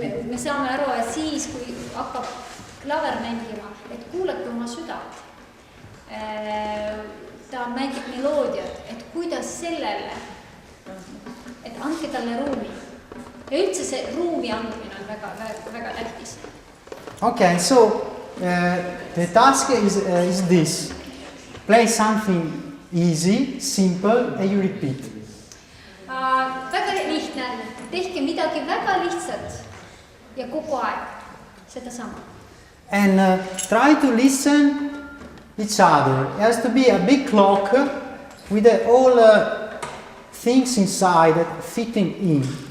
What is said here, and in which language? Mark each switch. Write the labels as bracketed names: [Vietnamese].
[Estonian] Me saame aru, et siis, kui hakkab klaver mängima, et kuulake oma südant. Ta mängib meloodiat, et kuidas sellele, et andke talle ruumi. Ja üldse see ruumi andmine on väga tähtis. [English] Okay, so the task is this. Play something easy, simple, and you repeat. [Estonian] Väga lihtne. Tehke midagi väga lihtsat ja kogu aeg seda sama. [English] And try to listen each other. It has to be a big clock with all things inside fitting in.